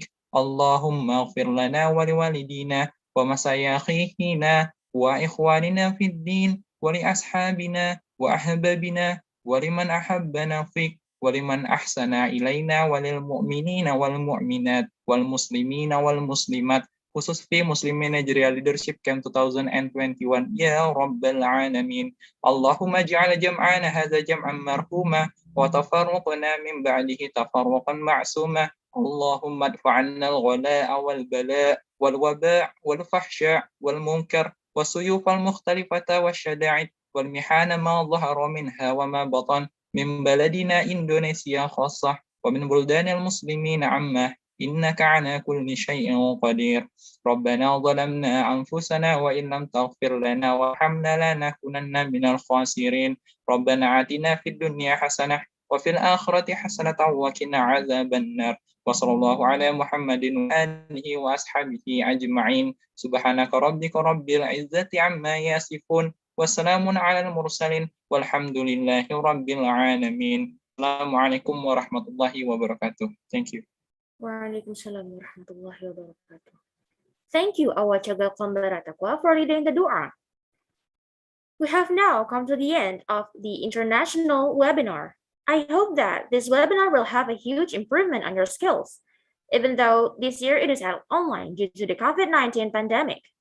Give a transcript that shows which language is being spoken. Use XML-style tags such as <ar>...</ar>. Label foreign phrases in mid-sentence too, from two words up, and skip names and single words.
<ar>اللهم اغفر لنا ولوالدينا ومشايخنا وإخواننا في الدين ولأصحابنا وأحبابنا ولمن أحبنا فيك ولمن أحسن إلينا وللمؤمنين والمؤمنات والمسلمين والمسلمات khusus fi Muslim Managerial Leadership Camp 2021 يا رب العالمين. اللهم اجعل جمعنا هذا جمعا مرحوما وتفرقنا من بعده تفرقا معصوما. اللهم ادفع عنا الغلاء والبلاء والوباء والفحشاء والمنكر والسيوف المختلفة والشدائد والمحان ما ظهر منها وما بطن من بلدنا إندونيسيا خاصة ومن بلدان المسلمين عامة إنك على كل شيء قدير. ربنا ظلمنا أنفسنا وإن لم تغفر لنا وارحمنا لنكونن من الخاسرين. ربنا آتنا في الدنيا حسنة وفي الآخرة حسنة وقنا عذاب النار. وصلى الله على محمد وآله وأصحابه أجمعين. سبحانك ربك رب العزة عما يصفون وسلام على المرسلين والحمد لله رب العالمين. السلام عليكم ورحمة الله وبركاته.</ar> <en>Thank you.</en> <ar>وعليكم السلام ورحمة الله وبركاته.</ar> <en>Thank you, our Chaga Kombara Taqwa, for leading the dua. We have now come to the end of the international webinar. I hope that this webinar will have a huge improvement on your skills, even though this year it is held online due to the COVID-19 pandemic.</en>